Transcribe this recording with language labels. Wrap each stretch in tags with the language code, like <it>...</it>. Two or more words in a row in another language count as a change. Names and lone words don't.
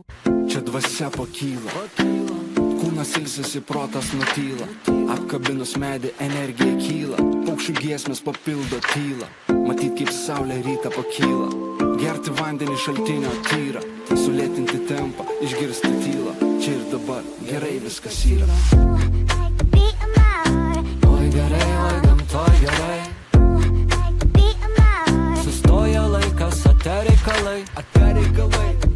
<lt>Čia dvasia pakyla, kūnas ilsisi, protas nutyla. Apkabinus medį energija kyla, paukščių giesmės papildo tylą. Matyt kaip saulė rytą pakyla, gerti vandenį šaltinio tyra. Sulėtinti tempą, išgirsti tylą, čia ir dabar gerai viskas yra.</lt> <en>Like the beat of my heart.</en> <lt>Oi gerai, oi gamtoj gerai.</lt> <en>Like the beat of my heart.</en> <lt>Sustoja laikas, ate reikalai, ate reikalai.</lt>